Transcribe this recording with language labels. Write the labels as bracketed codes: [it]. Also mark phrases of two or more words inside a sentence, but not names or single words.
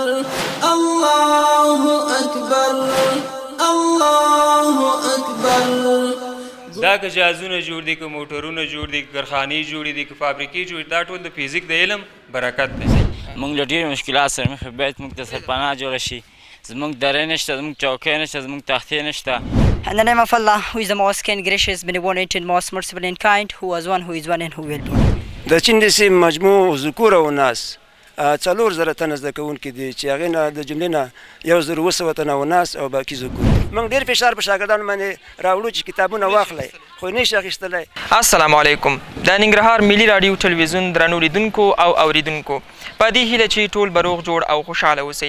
[ar] الله اکبر الله اکبر. [ps] دا که جهازونه جوړ دي که موټرونه جوړ دي که کارخانې جوړې دي که فابریکې جوړې دي دا ټول د فزیک د علم برکت دی. موږ له ډېرو مشکلات سره مخ یو. باید موږ ته سرپناه جوړه شي. زموږ درې نشته، زموږ چوکۍ نشته، زموږ تختې نشته. [en] In the name of Allah, who is the most kind, gracious, benevolent, and most merciful and kind, who was one, who is one, and who will be one. [ps] د چین د سیمې مجموع ذکور او ناس 4,000 تنه زده کوونکي دي چې هغې نه د جملې نه 1,200 تنه وناس او باقي ذکور. موږ ډېر فشار په شاګردانو باندې راوړو چې کتابونه واخلئ خو یې نشي اخیستلی. [ar] السلام علیکم. [ps] د ننګرهار ملي راډیو ټلویزیون درنو لیدونکو او اوریدونکو په دې هیله چې ټول به روغ جوړ او خوشحاله اوسئ.